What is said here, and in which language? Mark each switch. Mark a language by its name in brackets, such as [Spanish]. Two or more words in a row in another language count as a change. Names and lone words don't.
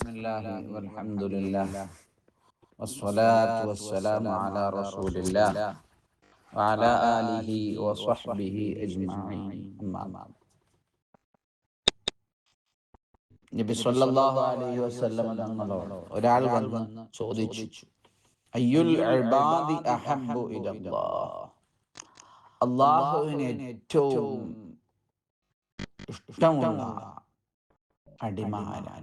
[Arabic] الله والحمد لله والصلاة والسلام على رسول الله وعلى آله وصحبه أجمعين أما بعد. [Malayalam] നബി [Arabic] صلى الله عليه وسلم [Malayalam] തങ്ങളോട് ഒരാൾ വന്ന് ചോദിച്ചു, [Arabic] أي العباد أحب إلى الله, [Malayalam] അല്ലാഹുവിന് ഏറ്റവും ഇഷ്ടമുള്ള അടിമ ആരാണ്?